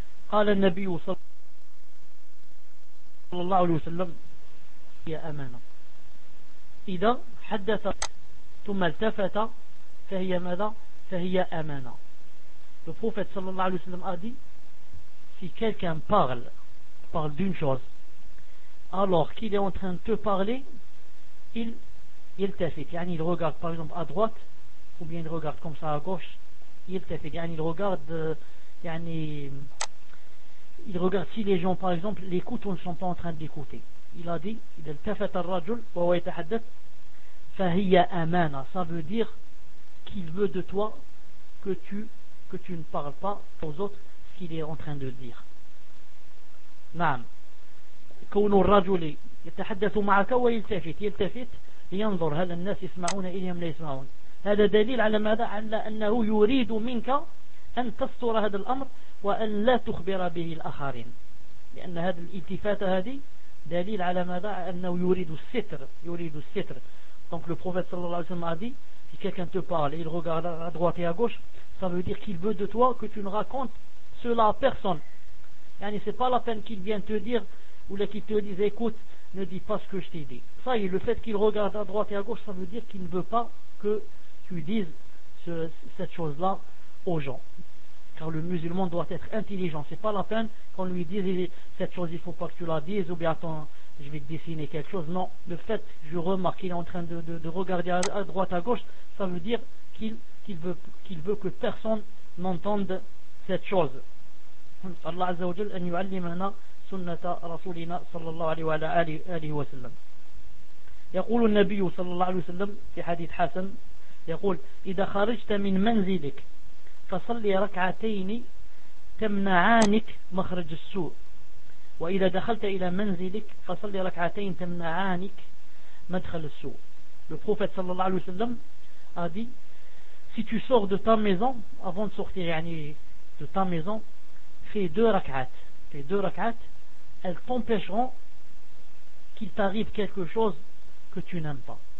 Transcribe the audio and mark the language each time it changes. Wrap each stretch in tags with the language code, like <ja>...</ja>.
<ar>قال النبي صلى الله عليه وسلم يا أمانة، إذا حدث ثم التفت فهي ماذا؟ فهي أمانة.</ar> <fr>Le prophète صلى الله عليه وسلم a dit, si quelqu'un parle d'une chose alors qu'il est en train de te parler, il t'effet, يعني il regarde par exemple à droite ou bien il regarde comme ça à gauche, il t'effet, يعني il regarde يعني il regarde si les gens par exemple l'écoutent ou ne sont pas en train de l'écouter. Il a dit il</fr> <ar>التفت الرجل وهو يتحدث فهي أمانة,</ar> <fr>ça veut dire qu'il veut de toi que tu ne parles pas aux autres ce qu'il est en train de dire.</fr> <ar>نعم كون الرجل يتحدث معك ويلتفت ينظر هل الناس يسمعون إليهم لا يسمعون. هذا دليل على ماذا؟ على أنه يريد منك أن تستر هذا الأمر وأن لا تخبر به الآخرين، لأن هذه الالتفات هذه دليل على ماذا؟ أنه يريد الستر.</ar> <fr>Donc le prophète صلى الله عليه وسلم a dit si quelqu'un te parle il regarde à droite et à gauche, ça veut dire qu'il veut de toi que tu ne racontes cela à personne. يعني c'est pas la peine qu'il vienne te dire ou là qu'il te dise écoute ne dis pas ce que je t'ai dit. Ça y est, le fait qu'il regarde à droite et à gauche, ça veut dire qu'il ne veut pas que tu dises cette chose là aux gens. Car le musulman doit être intelligent. C'est pas la peine qu'on lui dise cette chose, il faut pas que tu la dises, ou bien attends, je vais te dessiner quelque chose. Non, le fait, je remarque qu'il est en train de regarder à droite, à gauche, ça veut dire qu'il veut que personne n'entende cette chose.</fr> <ar>Allah Azza wa Jal, an yu'allimana sunnata rasulina sallallahu alayhi wa sallam. Yaqul al-Nabi sallallahu alayhi wa sallam, fi hadith Hassan, yaqul, idha kharijta min manzilik, فصلي ركعتين تمنعانك مخرج السوء وإذا دخلت إلى منزلك فصلي ركعتين تمنعانك مدخل السوء.</ar> <fr>Le prophète sallallahu alayhi wa sallam a dit, si tu sors de ta maison, avant de sortir de ta maison, fais deux rak'at. Les deux rak'at, elles t'empêcheront qu'il t'arrive quelque chose que tu n'aimes pas.</fr>